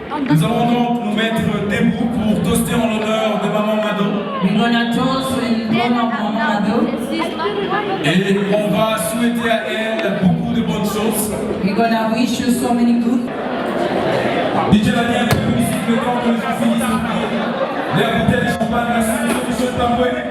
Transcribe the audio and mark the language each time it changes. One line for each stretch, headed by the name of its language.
French: Nous allons donc nous mettre debout pour toaster en l'honneur de Maman Mado.
English: We're gonna toast in honor of Maman Mado.
French: Et on va souhaiter à elle beaucoup de bonnes choses.
English: We're gonna wish you so many good.
French: DJ Lani, un peu plus le temps que les gens finissent les bouteilles de champagne, merci monsieur le tamboué.